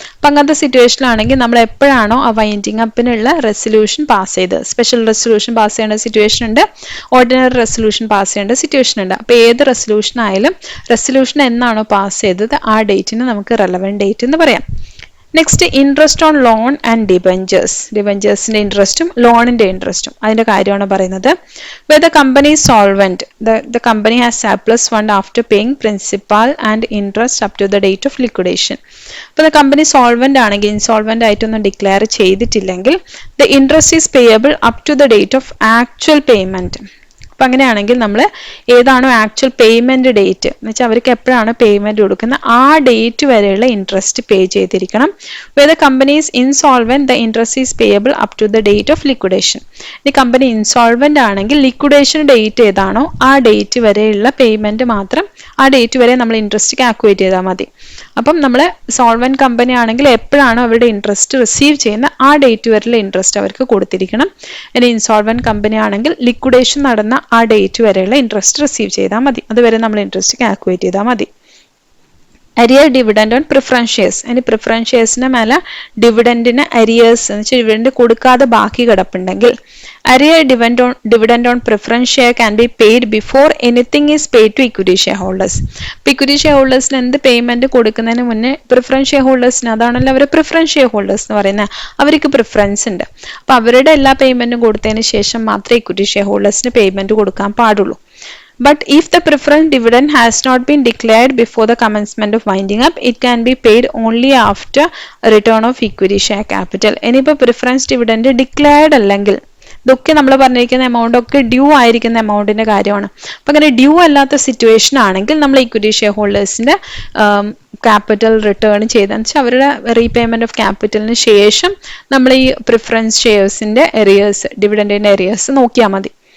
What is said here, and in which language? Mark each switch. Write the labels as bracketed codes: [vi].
[ml] അപ്പം അങ്ങനത്തെ സിറ്റുവേഷനിലാണെങ്കിൽ നമ്മൾ എപ്പോഴാണോ ആ വൈൻഡിങ് അപ്പിനുള്ള റെസൊല്യൂഷൻ പാസ് ചെയ്തത്, സ്പെഷ്യൽ റെസൊല്യൂഷൻ പാസ് ചെയ്യേണ്ട സിറ്റുവേഷൻ ഉണ്ട്, ഓർഡിനറി റെസൊല്യൂഷൻ പാസ് ചെയ്യേണ്ട സിറ്റുവേഷൻ ഉണ്ട്. അപ്പോൾ ഏത് റെസൊല്യൂഷൻ ആയാലും റെസൊല്യൂഷൻ എന്നാണോ പാസ് ചെയ്തത് ആ ഡേറ്റിന് നമുക്ക് റെലവൻറ്റ് ഡേറ്റ് എന്ന് പറയാം. Next interest on loan and debentures. ഡിബഞ്ചേഴ്സിന്റെ ഇൻട്രസ്റ്റും ലോണിന്റെ ഇൻട്രസ്റ്റും അതിന്റെ കാര്യമാണ് പറയുന്നത്. [en] Where the company is solvent, the company has surplus fund after paying principal and interest up to the date of liquidation. [ml] അപ്പോൾ [en] the company solvent [ml] ആണെങ്കിൽ, insolvent ആയിട്ടൊന്നും declare ചെയ്തിട്ടില്ലെങ്കിൽ [en] the interest is payable up to the date of actual payment. [ml] അപ്പം അങ്ങനെയാണെങ്കിൽ നമ്മൾ ഏതാണോ actual payment date എന്ന് വെച്ചാൽ അവർക്ക് എപ്പോഴാണ് പേയ്മെന്റ് കൊടുക്കുന്നത് ആ ഡേറ്റ് വരെയുള്ള ഇൻട്രസ്റ്റ് പേ ചെയ്തിരിക്കണം. [en] Where the company is insolvent, the interest is payable up to the date of liquidation. [ml] ഈ കമ്പനി ഇൻസോൾവെന്റ് ആണെങ്കിൽ ലിക്വിഡേഷൻ ഡേറ്റ് ഏതാണോ ആ ഡേറ്റ് വരെയുള്ള പേയ്മെന്റ് മാത്രം, ആ ഡേറ്റ് വരെ നമ്മൾ ഇൻട്രസ്റ്റ് കാൽക്കുലേറ്റ് ചെയ്താൽ മതി. അപ്പം നമ്മൾ സോൾവെന്റ് കമ്പനി ആണെങ്കിൽ എപ്പോഴാണോ അവരുടെ ഇൻട്രസ്റ്റ് റിസീവ് ചെയ്യുന്ന ആ ഡേറ്റ് വരെയുള്ള ഇൻട്രസ്റ്റ് അവർക്ക് കൊടുത്തിരിക്കണം. ഇനി ഇൻസോൾവെന്റ് കമ്പനി ആണെങ്കിൽ ലിക്വിഡേഷൻ നടന്ന ആ ഡേറ്റ് വരെയുള്ള ഇൻട്രസ്റ്റ് റിസീവ് ചെയ്താൽ മതി. അതുവരെ നമ്മൾ ഇൻട്രസ്റ്റ് കാൽക്കുലേറ്റ് ചെയ്താൽ മതി. Arrear dividend on preference shares. ഇനി പ്രിഫറൻസ് ഷെയർസിന് മേലെ ഡിവിഡൻഡിന് അരിയേഴ്സ് എന്ന് വെച്ചാൽ ഡിവിഡൻഡ് കൊടുക്കാതെ ബാക്കി കിടപ്പുണ്ടെങ്കിൽ [en] Arrear dividend on preference share can be paid before anything is paid to equity share holders. [ml] ഇപ്പം ഇക്വിറ്റി ഷെയർ ഹോൾഡേഴ്സിന് എന്ത് പേയ്മെന്റ് കൊടുക്കുന്നതിന് മുന്നേ പ്രിഫറൻസ് ഷെയർ ഹോൾഡേഴ്സിന്, അതാണല്ലോ അവർ പ്രിഫറൻസ് ഷെയർ ഹോൾഡേഴ്സ് എന്ന് പറയുന്നത്, അവർക്ക് പ്രിഫറൻസ് ഉണ്ട്. അപ്പം അവരുടെ എല്ലാ പേയ്മെന്റും കൊടുത്തതിന് ശേഷം മാത്രമേ ഇക്വിറ്റി ഷെയർ ഹോൾഡേഴ്സിന് പേയ്മെന്റ് കൊടുക്കാൻ പാടുള്ളൂ. [en] But if the preference dividend has not been declared before the commencement of winding up, it can be paid only after a return of equity share capital. [ml] ഇനിയിപ്പോൾ പ്രിഫറൻസ് ഡിവിഡൻഡ് ഡിക്ലെയർഡ് അല്ലെങ്കിൽ, ഇതൊക്കെ നമ്മൾ പറഞ്ഞിരിക്കുന്ന amount ഒക്കെ due ആയിരിക്കുന്ന എമൗണ്ടിന്റെ കാര്യമാണ്. അപ്പം അങ്ങനെ ഡ്യൂ അല്ലാത്ത സിറ്റുവേഷൻ ആണെങ്കിൽ നമ്മൾ ഇക്വിറ്റി ഷെയർ ഹോൾഡേഴ്സിന്റെ ക്യാപിറ്റൽ റിട്ടേൺ ചെയ്തെന്ന് വെച്ചാൽ അവരുടെ റീപേയ്മെന്റ് ഓഫ് ക്യാപിറ്റലിന് ശേഷം നമ്മൾ ഈ പ്രിഫറൻസ് ഷെയർസിന്റെ എറിയേഴ്സ്, ഡിവിഡൻഡിന്റെ എറിയേഴ്സ് നോക്കിയാൽ മതി.